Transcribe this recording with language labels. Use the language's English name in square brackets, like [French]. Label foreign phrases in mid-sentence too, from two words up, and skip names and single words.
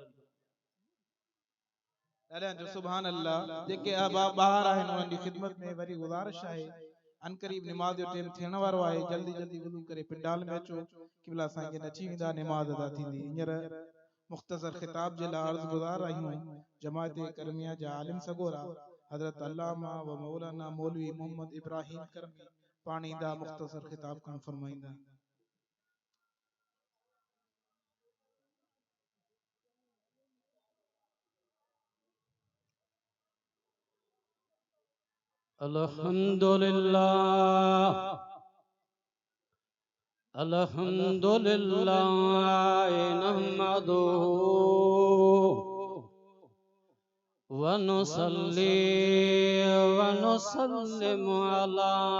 [Sindhi] अल्लाह जो [Arabic] سبحان الله [Sindhi] जेके अहबाब बाहर आहिन उन्हनि जी खिदमत में वरी गुज़ारिश आहे अनकरीब निमाज़ जो टाइम थियण वारो आहे जल्दी जल्दी वुज़ू करे पिंडाल में अचो क़िबला साईं खे नची वेंदा निमाज़ अदा थींदी हींअर मुख़्तसर खिताब जे लाइ अर्ज़ गुज़ार आहियूं जमात करमिया जा आलिम सगोरा हज़रत अल्लामा व मौलाना मौलवी मोहम्मद इब्राहिम करमी पाणीदा मुख़्तसर खिताब करण फरमाईंदा [Arabic] الحمد لله الحمد لله نحمده و نصلي و نسلم على